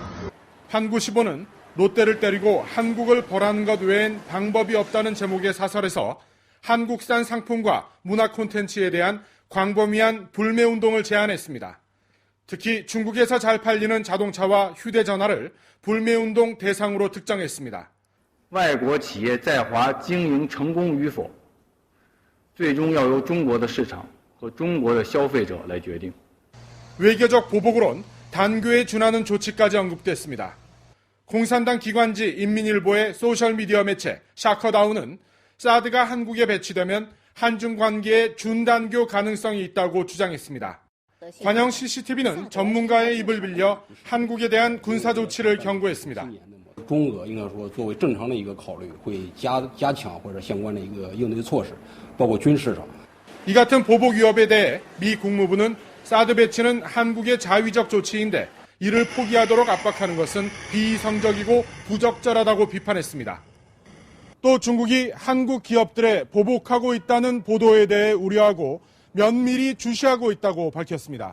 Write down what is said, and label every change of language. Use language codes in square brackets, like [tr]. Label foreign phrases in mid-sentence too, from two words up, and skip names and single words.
[ko] 한구시보는 롯데를 때리고 한국을 벌하는 것 외엔 방법이 없다는 제목의 사설에서 한국산 상품과 문화 콘텐츠에 대한 광범위한 불매운동을 제안했습니다. 특히 중국에서 잘 팔리는 자동차와 휴대전화를 불매운동 대상으로 특정했습니다. [zh] 外国企业在华经营成功与否，最终要由中国的市场和中国的消费者来决定. [ko] 외교적 보복으론 단교에 준하는 조치까지 언급됐습니다. 공산당 기관지 인민일보의 소셜미디어 매체 샤커다운은 사드가 한국에 배치되면 한중 관계에 준단교 가능성이 있다고 주장했습니다. 관영 CCTV는 전문가의 입을 빌려 한국에 대한 군사 조치를 경고했습니다. [zh] 中俄应该说作为正常的一个考虑，会加强或者相关的一个应对措施，包括军事上。 [ko] 이 같은 보복 위협에 대해 미 국무부는 사드 배치는 한국의 자위적 조치인데 이를 포기하도록 압박하는 것은 비이성적이고 부적절하다고 비판했습니다. 또 중국이 한국 기업들에 보복하고 있다는 보도에 대해 우려하고 면밀히 주시하고 있다고 밝혔습니다.